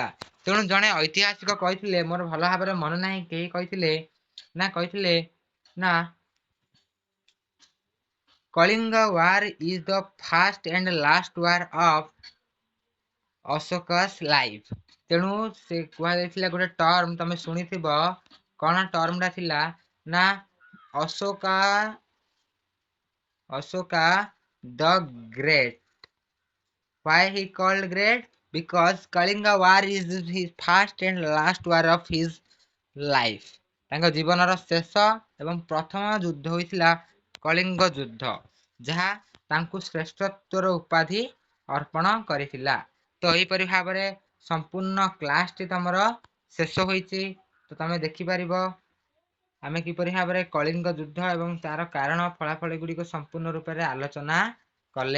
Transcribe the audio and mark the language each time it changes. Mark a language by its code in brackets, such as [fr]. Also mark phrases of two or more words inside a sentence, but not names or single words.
[or] ତେଣୁ ଜଣେ ଐତିହାସିକ କହିଥିଲେ, ମୋର ଭଲ ଭାବରେ ମନେ ନାହିଁ କେହି କହିଥିଲେ ନା [en] Kalinga war is the first and last war of Ashoka's life. [or] ତେଣୁ ସେ କୁହାଯାଇଥିଲା ଗୋଟେ ଟର୍ମ ତମେ ଶୁଣିଥିବ, କଣ ଟର୍ମଟା ଥିଲା ନା Ashoka the Great. [en] Why he called great? Because Kalinga War is his first and last war of his life. [or] ତାଙ୍କ ଜୀବନର ଶେଷ ଏବଂ ପ୍ରଥମ ଯୁଦ୍ଧ ହୋଇଥିଲା କଳିଙ୍ଗ ଯୁଦ୍ଧ, ଯାହା ତାଙ୍କୁ ଶ୍ରେଷ୍ଠତ୍ୱର ଉପାଧି ଅର୍ପଣ କରିଥିଲା। ତ ଏହିପରି ଭାବରେ ସମ୍ପୂର୍ଣ୍ଣ କ୍ଲାସଟି ତମର ଶେଷ ହୋଇଛି। ତ ତମେ ଦେଖିପାରିବ ଆମେ କିପରି ଭାବରେ କଳିଙ୍ଗ ଯୁଦ୍ଧ ଏବଂ ତାର କାରଣ ଫଳାଫଳ ଗୁଡ଼ିକ ସମ୍ପୂର୍ଣ୍ଣ ରୂପରେ ଆଲୋଚନା କଲେ।